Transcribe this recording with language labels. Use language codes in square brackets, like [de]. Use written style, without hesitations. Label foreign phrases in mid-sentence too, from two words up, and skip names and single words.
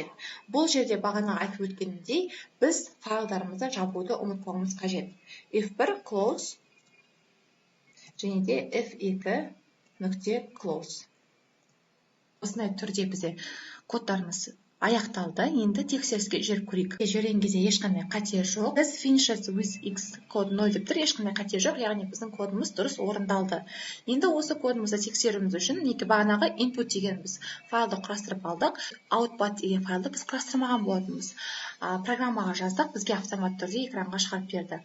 [kk] Бұл жерде бағана айтып өткенімдей, біз файлдарымызды жабуды ұмытпауымыз қажет. F1 close және де F2.close. Осындай түрде бізде кодтарымыз аяқталды. Енді тексеріске жіберіп көрейік. Жіберген кезде ешқандай қате жоқ. [en] This finishes with x [kk] код 0 деп тұр, ешқандай қате жоқ, яғни біздің кодымыз дұрыс орындалды. Енді осы кодымызды тексеруіміз үшін бағанағы input деген біз файлды құрастырып алдық. Output деген файлды біз құрастырмаған болатынбыз. Программаға жаздық, бізге автомат түрде экранға шығарып берді.